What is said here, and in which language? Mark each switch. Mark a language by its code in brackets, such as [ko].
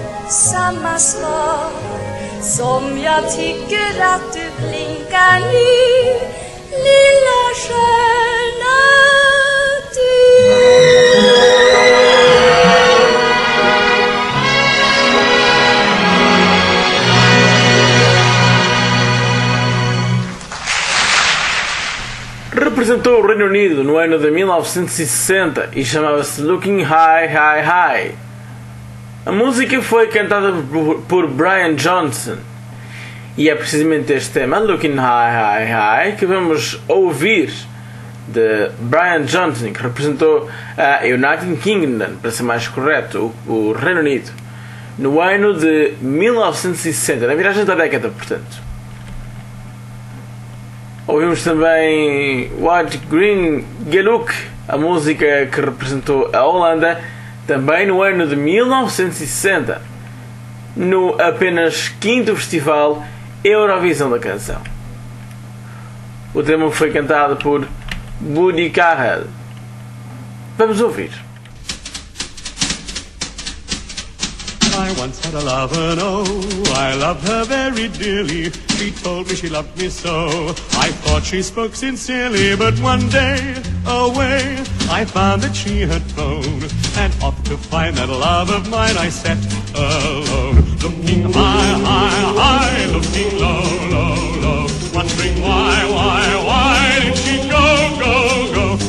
[sv] Samma svar som jag tycker att du blinkar nu, lilla stjärna du. [pt] Representou o Reino Unido no ano de 1960 e chamava-se Looking High, High, High. A música foi cantada por Brian Johnson e é precisamente este tema, Looking High, High, High, que vamos ouvir de Brian Johnson, que representou a United Kingdom, para ser mais correto, o Reino Unido, no ano de 1960, na viragem da década, portanto. Ouvimos também White Green Geluk, a música que representou a Holanda, também no ano de 1960, no apenas 5º Festival Eurovisão da Canção. O tema foi cantado por Buddy Carrell. Vamos ouvir. [en] I once had a lover, no, I loved her very dearly. She told me she loved me so. I thought she spoke sincerely, but one day away I found that she had flown. And off to find that love of mine, I sat alone, looking high, high, high, looking low, low, low, wondering why did she go, go, go?